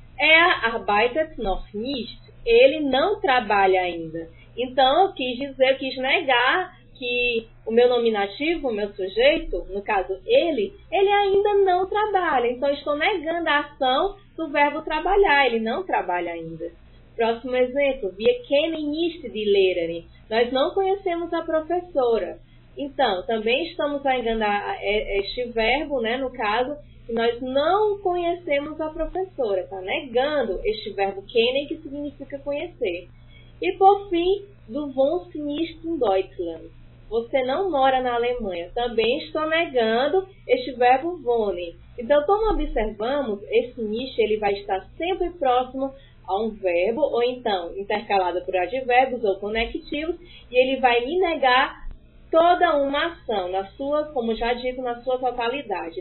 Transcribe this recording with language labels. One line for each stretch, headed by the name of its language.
German: Er arbeitet noch nicht.
Portuguese: Ele não trabalha ainda. Então, eu quis negar que o meu nominativo, o meu sujeito, no caso ele ainda não trabalha. Então, eu estou negando a ação do verbo trabalhar. Ele não trabalha ainda. Próximo exemplo.
German: Wir kennen nicht die Lehrerin.
Portuguese: Nós não conhecemos a professora. Então, também estamos a enganar este verbo, né, no caso, que nós não conhecemos a professora. Está negando este verbo kennen, que significa conhecer. E, por fim,
German: du wohnst nicht in Deutschland.
Portuguese: Você não mora na Alemanha. Também estou negando este verbo wohnen. Então, como observamos, esse nicht ele vai estar sempre próximo a um verbo, ou então intercalado por advérbios ou conectivos, e ele vai me negar toda uma ação, na sua, como já dito, na sua totalidade.